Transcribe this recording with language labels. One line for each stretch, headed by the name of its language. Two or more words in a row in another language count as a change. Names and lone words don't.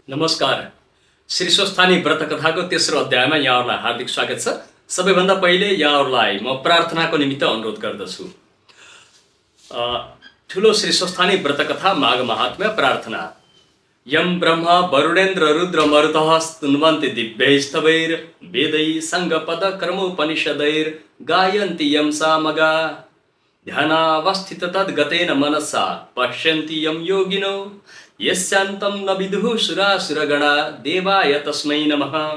Nepali: नमस्कार। श्री स्वस्थानी व्रत कथाको तेस्रो अध्यायमा यहाँहरूलाई हार्दिक स्वागत छ। सबैभन्दा पहिले यहाँहरूलाई म प्रार्थनाको निमित्त अनुरोध गर्दछु। ठुलो श्री स्वस्थानी व्रत कथा माघ महात्म्य प्रार्थना।
Sanskrit: यम ब्रह्म वरुणेन्द्र रुद्र मरुतः स्तुन्वन्ति दिव्यैस्तवैर् वेदैः सङ्गपद कर्मोपनिषदैर् गायन्ति यं सामगा ध्यानावस्थित तद्गतेन मनसा पश्यन्ति यं योगिनो यस्यान्तं न विदुः सुरासुरगणा देवाय तस्मै नमः।